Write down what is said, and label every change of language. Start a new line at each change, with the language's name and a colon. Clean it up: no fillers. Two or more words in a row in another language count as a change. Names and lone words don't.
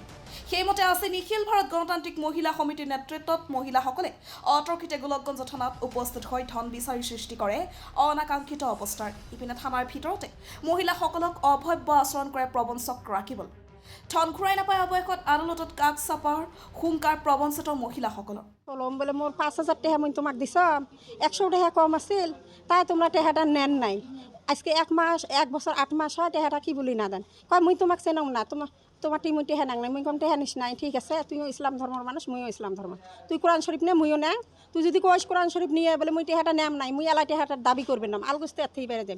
Assamese: সেইমতে আজি নিখিল ভাৰত গণতান্ত্ৰিক মহিলা সমিতিৰ নেতৃত্বত মহিলাসকলে অতৰ্কিতে গোলকগঞ্জ থানাত উপস্থিত হৈ ধন বিচাৰি সৃষ্টি কৰে অনাকাংক্ষিত অৱস্থাৰ। ইপিনে থানাৰ ভিতৰতে মহিলাসকলক অভব্য আচৰণ কৰে প্ৰবঞ্চক ৰাকিবুল। ধন ঘূৰাই নাপাই অৱশেষত আদালতত কাষ চাপাৰ হুংকাৰ প্ৰবঞ্চিত মহিলাসকলৰ।
Rangpuri: ল'ম বলে মোর ৫,০০০ টাকা মই তোমাক দিছাম, ১০০ টাকা কম আছিল, তাই তোমরা টাকাটা নেন নাই। আজকে ১ বছর ৮ মাস হয়, টাকাটা কি বলি না দেন। কয় মুই তোমাক চেনাও না, তোমার টিমুই টাকা নাং নাই। মুই কম টাকা নিস নাই, ঠিক আছে, তুইও ইসলাম ধর্মের মানুষ, মুইও ইসলাম ধর্ম। তুই কোরআন শরীফ নে, মুইও নেং। তুই যদি কইস কোরআন শরীফ নিয়ে বলে মুই টাকাটা নেম নাই, মুই এলাই টাকাটার দাবি করবেন না, আলগুস্তে এর থেকে বেড়ে দেন।